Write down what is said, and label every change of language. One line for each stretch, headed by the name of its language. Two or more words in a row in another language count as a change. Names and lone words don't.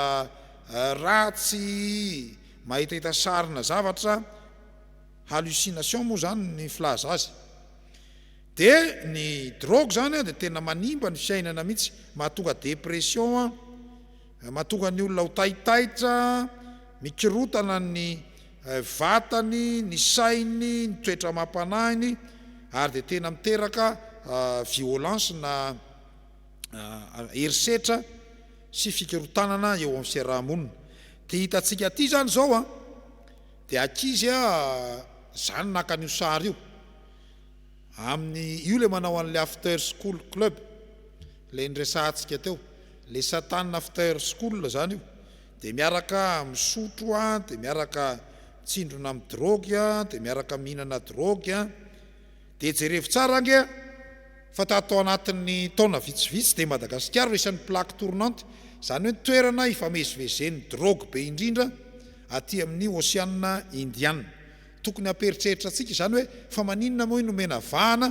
Malagasy: ratsy mahitahita sarina zavatra hallucination moa zany ny filaza azy dia ny drogue zany dia tena manimba ny fiainana mihitsy mahatonga dépression mahatonga ny olona ho taitaitra mikirotana ny vatany ny sainy ny toetra mampanahiny ary dia tena miteraka violence na herisetra sy fikirotanana eo amin'ny fiarahamonina dia hitantsika aty zany zao dia ankizy zany naka an'io sary io amin'ny io le manao an'le
English: after school club
Malagasy: le nresahantsika teo le satana
English: after school
Malagasy: zany io dia miaraka misotro dia miaraka tsindrona amin'ny drogue dia miaraka mihinana drogue dia jerevo tsara ange fa tatao anatin'ny taona vitsivitsy dia Madagasikara isan'ny
French: plaque tournante
Malagasy: zany hoe toerana ifamezivezen'ny drogue be indrindra aty amin'ny Oceana Indiana tokony amperitreritra atsika zany hoe fa maninona moa nomena vahana